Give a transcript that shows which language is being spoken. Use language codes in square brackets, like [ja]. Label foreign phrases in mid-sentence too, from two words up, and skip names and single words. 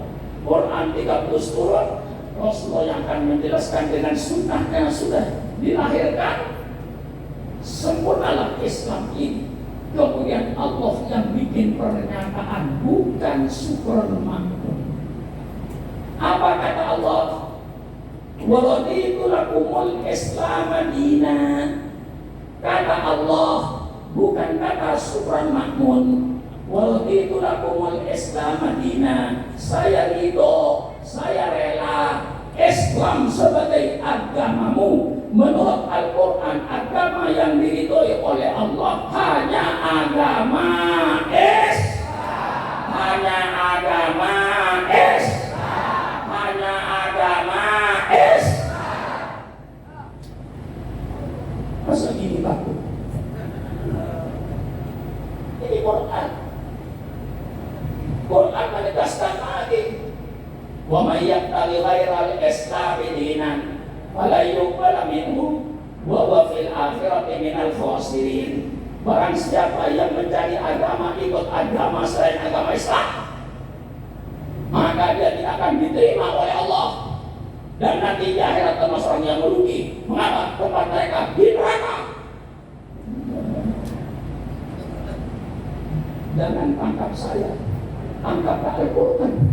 [id] Quran 30 surat, Rasulullah yang akan menjelaskan dengan sunnahnya sudah dilahirkan. Sempurnalah Islam ini. Kemudian Allah yang bikin pernyataan, bukan Superman. Apa kata Allah? [ar] ورضيت لكم الإسلام دينا. [id] Kata Allah, bukan kata Superman. [ar] ورضيت لكم الإسلام دينا. [id] Saya ridho, saya rela Islam sebagai agamamu. Menurut Al-Quran, agama yang diridhoi oleh Allah hanya agama Islam. Hanya agama Islam. Hanya agama Islam. Masa gini takut? Ini Quran. Quran menegaskan lagi, [ar] ومن يبتغ غير الإسلام دينا فلا يقبل منه وهو في الآخرة من الخاسرين. [id] Barang siapa yang mencari agama ikut agama selain agama Islam, maka dia tidak akan diterima oleh Allah, dan nanti di akhirat termasuk orang yang merugi. Mengapa? Tempat mereka di neraka. Jangan tangkap saya, tangkap Al-Quran.